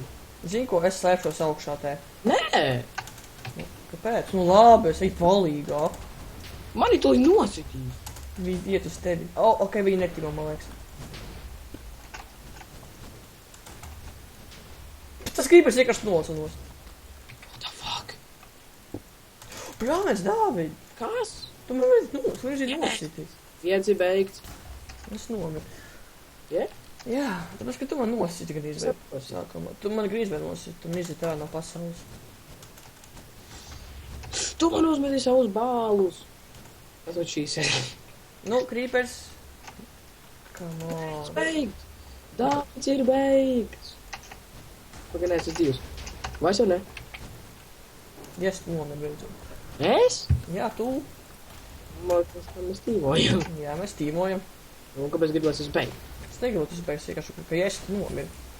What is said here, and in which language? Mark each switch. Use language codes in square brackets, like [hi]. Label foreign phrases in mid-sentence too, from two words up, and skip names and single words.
[lv] Zini, ko es slēpšos augšā te? Nē! Kāpēc? Nu labi, es eju palīgā. Mani to nositīs. Viņi iet uz tevi. O, ok, viņi netiro, man liekas. Tas krīperis vienkārši nocanos. [en] What the fuck? [lv] Brāmēs, Dāvid! Kas? Tu man līdzi nositīs. Viens ir beigts. Es nomiru. Yeah? Jā, tāpēc, ka tu man nositi gandrīz vai Saprotu. sākumā. Tu man grīz vai nositi, tu izit ārā no pasaules. Tu man uzmeti savus bālus. [en] That's what she said. [lv] Nu, krīpers. [en] Come on. [lv] Beigts. Dārts ir beigts. Pagaidām, es esmu divs. Vai es jau ne? Yes, tu nomiru beidzot. Es? Jā, tu. Man liekas, ka mēs tīvojam. Jā, mēs tīmojam. Un kāpēc gribēs es beigt? Es negribu tas beigas vienkārši, ka yes, tu nomiru.